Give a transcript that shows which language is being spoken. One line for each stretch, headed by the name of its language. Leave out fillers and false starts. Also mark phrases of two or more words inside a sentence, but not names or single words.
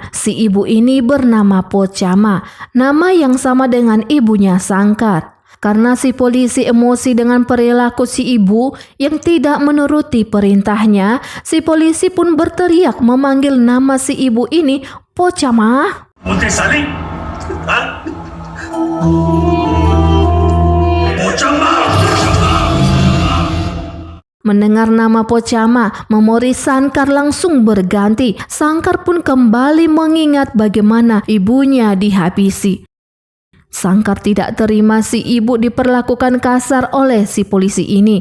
Indonesian: Si ibu ini bernama Pochama, nama yang sama dengan ibunya Shankar. Karena si polisi emosi dengan perilaku si ibu yang tidak menuruti perintahnya, si polisi pun berteriak memanggil nama si ibu ini Pochama.
Hindi: बोलते साले हाँ? पोचम्मा.
Indonesian: Mendengar nama Pochama, memori Shankar langsung berganti. Shankar pun kembali mengingat bagaimana ibunya dihabisi. Shankar tidak terima si ibu diperlakukan kasar oleh si polisi ini.